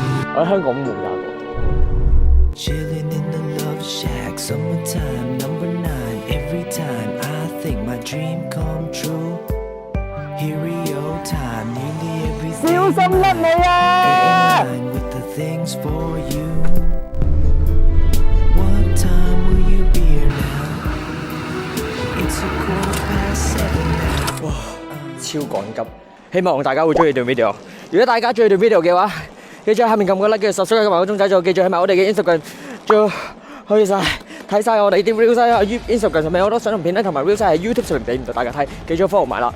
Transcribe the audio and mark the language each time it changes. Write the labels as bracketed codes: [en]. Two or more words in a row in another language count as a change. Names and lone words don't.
[yue] 我喺香港冇揸過。 [en] Chilling in the love shack, summertime, number 9. Every time I think my dream come true. Hero time, nearly everything. [yue] 小心甩你啊 [en] in line with the things for you. What time will you be here now? It's a 7:15 now. [yue] 哇，超趕急！希望大家會中意段 video。如果大家中意段 video 嘅話，記住喺下面撳個 like， 跟住 subscribe 埋個鐘仔，仲記住喺埋我哋嘅 Instagram， 仲可以睇晒我哋啲 reels 啊 ，Instagram 上面好多相同片咧，同埋 reels 喺 YouTube 上面俾唔到大家睇，記住 follow 埋啦。